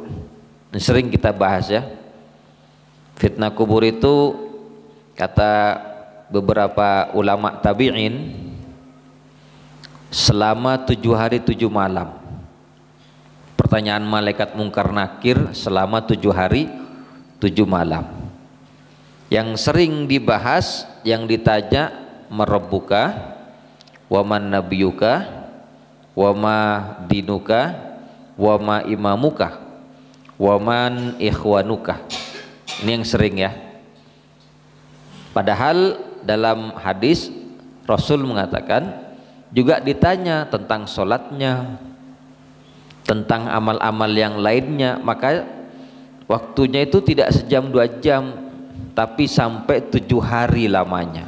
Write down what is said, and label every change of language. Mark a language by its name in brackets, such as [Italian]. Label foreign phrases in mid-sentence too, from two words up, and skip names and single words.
[Indonesian] Ini sering kita bahas ya. Fitnah kubur itu kata beberapa ulama tabi'in selama 7 hari 7 malam. Pertanyaan malaikat mungkar nakir selama 7 hari 7 malam. Yang sering dibahas, yang ditanya, [Arabic] من ربك، ومن نبيك، وما دينك، وما إمامك، ومن إخوانك. [Indonesian] Ini yang sering ya. Padahal dalam hadis Rasul mengatakan juga ditanya tentang sholatnya, tentang amal-amal yang lainnya. Maka waktunya itu tidak sejam 2 jam, tapi sampai 7 hari lamanya.